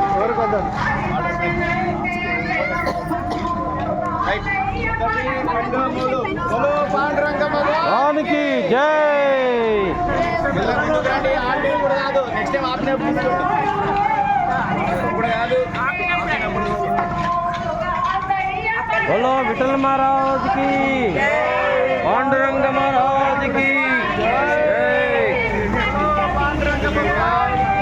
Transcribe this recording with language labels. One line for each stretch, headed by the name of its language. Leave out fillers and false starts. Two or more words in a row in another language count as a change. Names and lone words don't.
Telugu: రానికి జై ఆంటీ కూడా కాదు, నెక్స్ట్ టైం ఆపినప్పుడు ఇప్పుడు కాదు.
Hindi: बोलो विठल महाराज की पांडुरंग महाराज की जय पांडुरंग भगवान